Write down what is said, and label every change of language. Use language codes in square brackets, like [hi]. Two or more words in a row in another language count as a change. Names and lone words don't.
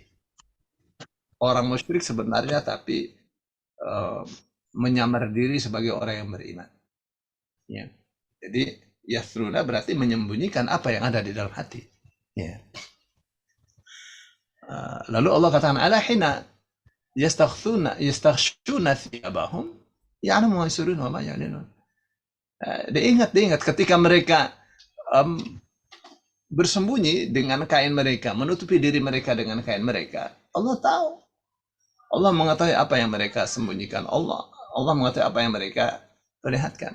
[id] Orang musyrik sebenarnya tapi menyamar diri sebagai orang yang beriman. Ya. Jadi yathruna berarti menyembunyikan apa yang ada di dalam hati. [ar] Ya. Lalu Allah katakan ألا حين يستغشون ثيابهم يعلم ما يسرون وما يعلنون. [id] Diingat ketika mereka bersembunyi dengan kain mereka, menutupi diri mereka dengan kain mereka. Allah tahu. Allah mengetahui apa yang mereka sembunyikan. Allah mengetahui apa yang mereka perlihatkan.